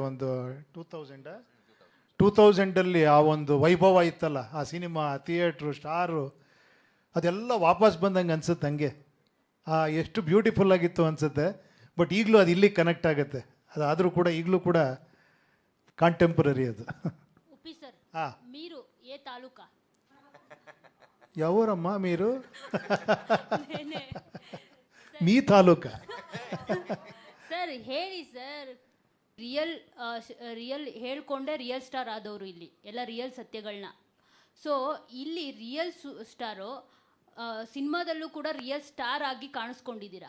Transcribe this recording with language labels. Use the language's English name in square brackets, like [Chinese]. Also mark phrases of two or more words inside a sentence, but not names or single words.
[Kannada] ಒಂದು 2000 ಆ ಒಂದು ವೈಭವ ಇತ್ತಲ್ಲ ಆ ಸಿನಿಮಾ, ಥಿಯೇಟ್ರು, ಸ್ಟಾರು, ಅದೆಲ್ಲ ವಾಪಸ್ ಬಂದಂಗೆ ಅನ್ಸುತ್ತೆ. ಹಂಗೆ ಎಷ್ಟು ಬ್ಯೂಟಿಫುಲ್ ಆಗಿತ್ತು ಅನಿಸುತ್ತೆ. ಬಟ್ ಈಗಲೂ ಅದು ಇಲ್ಲಿಗೆ ಕನೆಕ್ಟ್ ಆಗುತ್ತೆ. ಅದಾದರೂ ಕೂಡ ಈಗಲೂ ಕೂಡ ಕಾಂಟೆಂಪರರಿ ಅದು. ಉಪ್ಪಿ ಸರ್ ಹಾಂ, [Telugu] మీరు ఏ తాలూకా [Kannada] ಯಾವೂರಮ್ಮ మీరు? [Telugu] నేనే మీ తాలూకా. [Kannada] ಸರ್ ಹೇಳಿ ಸರ್. ರಿಯಲ್ ಹೇಳ್ಕೊಂಡೆ ರಿಯಲ್ ಸ್ಟಾರ್ ಆದವರು ಇಲ್ಲಿ ಎಲ್ಲ ರಿಯಲ್ ಸತ್ಯಗಳನ್ನ. ಸೊ ಇಲ್ಲಿ ರಿಯಲ್ ಸ್ಟಾರು ಸಿನಿಮಾದಲ್ಲೂ ಕೂಡ ರಿಯಲ್ ಸ್ಟಾರ್ ಆಗಿ ಕಾಣಿಸ್ಕೊಂಡಿದ್ದೀರಾ.